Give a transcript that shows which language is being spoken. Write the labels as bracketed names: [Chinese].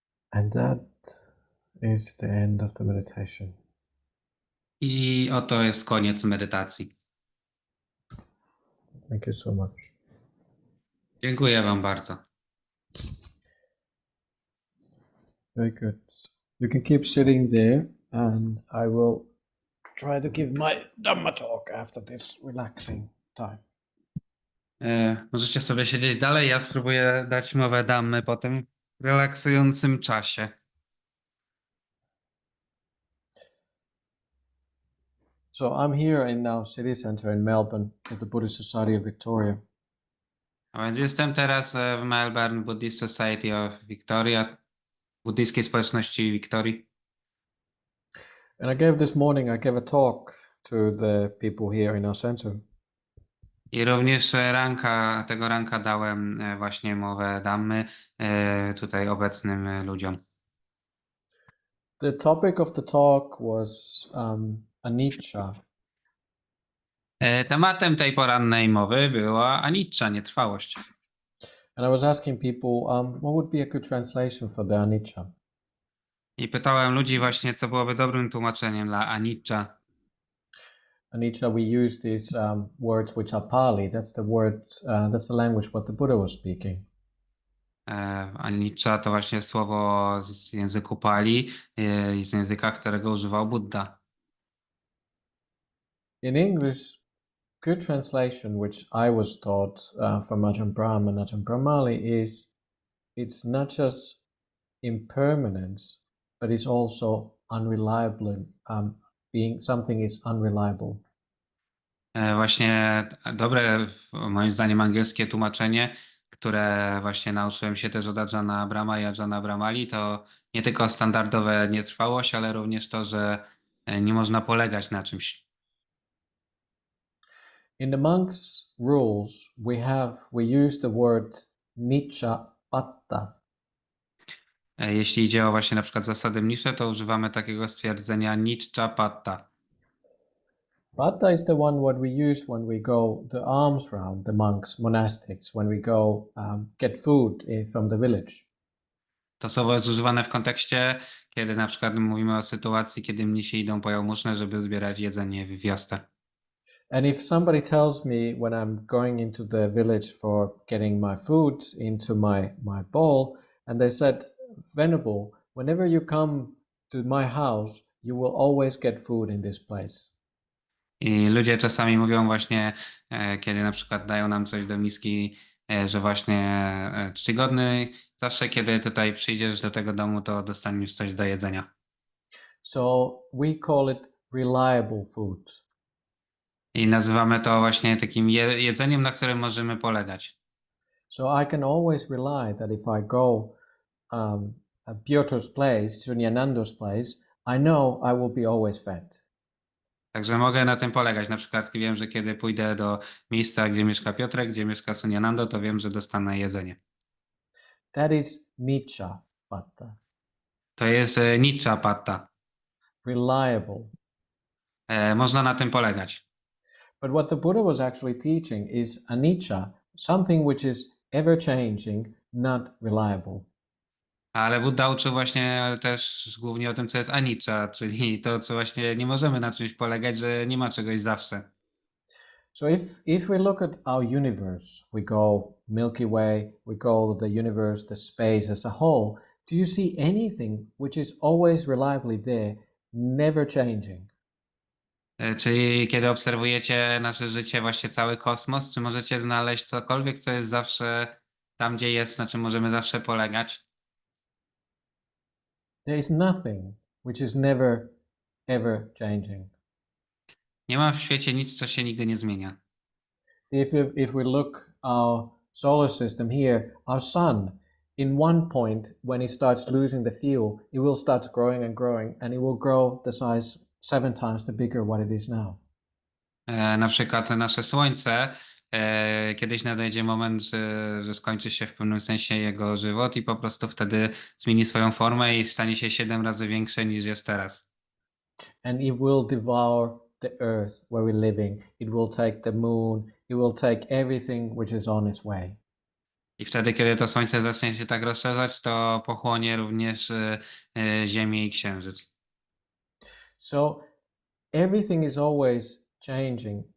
[English] And that is the end of the meditation. [Polish] I oto jest koniec medytacji. [English] Thank you so much. [Polish] Dziękuję wam bardzo. [English] Very good. You can keep sitting there, and I will try to give my Dhamma talk after this relaxing time. [Polish] Możecie sobie siedzieć dalej, ja spróbuję dać mowę Dhammy po tym relaksującym czasie. [English] So I'm here in now city centre in Melbourne at the Buddhist Society of Victoria. [Polish] A więc jestem teraz w Melbourne Buddhist Society of Victoria, buddyjskiej społeczności Wiktorii. [English] And I gave a talk to the people here in our centre. [Polish] I również tego ranka dałem właśnie mowę Dhammy tutaj obecnym ludziom. [English] The topic of the talk was anicca. [Polish] Tematem tej porannej mowy była anicca, nietrwałość. [English] And I was asking people, what would be a good translation for the anicca? [Polish] I pytałem ludzi właśnie, co byłoby dobrym tłumaczeniem dla anicca. [English] Anicca, we use these words which are Pali. That's the word, that's the language what the Buddha was speaking. [Polish] Anicca to właśnie słowo z języku Pali, z języka, którego używał Buddha. [English] In English, good translation, which I was taught from Ajahn Brahm and Ajahn Brahmali, is it's not just impermanence, but it's also unreliable. Being something is unreliable. [Polish] Właśnie dobre, moim zdaniem, angielskie tłumaczenie, które właśnie nauczyłem się też od Ajahna Brahma i Ajahna Brahmali, to nie tylko standardowe nietrwałość, ale również to, że nie można polegać na czymś. [English] In the monks' rules, we use the word nicca patta. [Polish] Jeśli idzie o właśnie na przykład zasady mnisze, to używamy takiego stwierdzenia nicca patta. [English] Patta is the one what we use when we go the alms round, the monks, monastics, when we go get food from the village. [Polish] To słowo jest używane w kontekście, kiedy na przykład mówimy o sytuacji, kiedy mnisi idą po jałmużnę, żeby zbierać jedzenie w wiosce. [English] And if somebody tells me when I'm going into the village for getting my food into my bowl, and they said, Venerable, whenever you come to my house, you will always get food in this place. [Polish] I ludzie czasami mówią właśnie, kiedy na przykład dają nam coś do miski, że właśnie czcigodny, zawsze kiedy tutaj przyjdziesz do tego domu, to dostaniesz coś do jedzenia. [English] So we call it reliable food. [Polish] I nazywamy to właśnie takim jedzeniem, na którym możemy polegać. [English] So I can always rely that if I go at Piotr's place, Sunyanando's place, I know I will be always fed. [Polish] Także mogę na tym polegać. Na przykład wiem, że kiedy pójdę do miejsca, gdzie mieszka Piotrek, gdzie mieszka Sunyanando, to wiem, że dostanę jedzenie. [English] That is nicca patta, [Polish] To jest nicca patta. [English] reliable. [Polish] Można na tym polegać. [English] But what the Buddha was actually teaching is anicca, something which is ever changing, not reliable. [Polish] Ale Buddha uczył właśnie też głównie o tym, co jest anicca, czyli to, co właśnie nie możemy na czymś polegać, że nie ma czegoś zawsze. [English] So if we look at our universe, we go Milky Way, we go the universe, the space as a whole, do you see anything which is always reliably there, never changing? [Polish] Czyli kiedy obserwujecie nasze życie, właśnie cały kosmos, czy możecie znaleźć cokolwiek, co jest zawsze tam, gdzie jest, na czym możemy zawsze polegać? [English] There is nothing which is never, ever changing. [Polish] Nie ma w świecie nic, co się nigdy nie zmienia. [English] If we look our solar system here, our sun, in one point when it starts losing the fuel, it will start growing and growing, and it will grow the size 7 times the bigger what it is now. [Polish] Na przykład nasze Słońce, kiedyś nadejdzie moment, że skończy się w pewnym sensie jego żywot i po prostu wtedy zmieni swoją formę i stanie się 7 razy większe niż jest teraz. [English] And it will devour the earth where we're living. It will take the moon. It will take everything which is on its way. [Polish] I wtedy, kiedy to Słońce zacznie się tak rozszerzać, to pochłonie również Ziemię i Księżyc. [English] So everything is always changing.